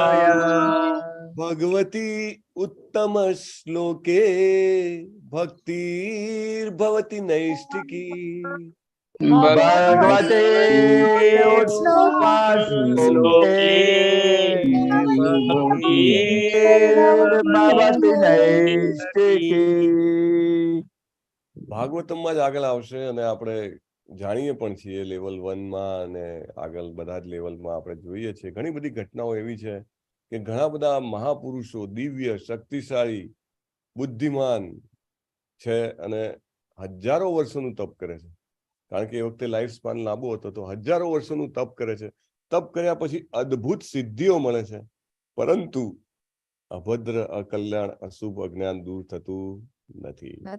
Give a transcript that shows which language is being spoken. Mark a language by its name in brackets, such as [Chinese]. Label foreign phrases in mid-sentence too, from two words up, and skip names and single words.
[Sanskrit] भगवती उत्तम श्लोके भक्तिर्भवति नैष्ठिकी। भगवते उत्तम श्लोके भक्तिर्भवति नैष्ठिकी। [Gujarati] ભાગવતમમાં જ આગળ આવશે અને આપણે જાણીએ પણ છીએ લેવલ 1 માં અને આગળ બધા જ લેવલમાં આપણે જોઈએ છીએ ઘણી બધી ઘટનાઓ એવી છે કે ઘણા બધા મહાપુરુષો દિવ્ય શક્તિશાળી બુદ્ધિમાન છે અને હજારો વર્ષોનું તપ કરે છે કારણ કે એ વખતે [English] life span [Gujarati] લાંબો હતો તો હજારો વર્ષોનું તપ કરે છે તપ કર્યા પછી અદ્ભુત સિદ્ધિઓ મળે છે પરંતુ અભદ્ર અકલ્યાણ અશુભ અજ્ઞાન દૂર થતું નથી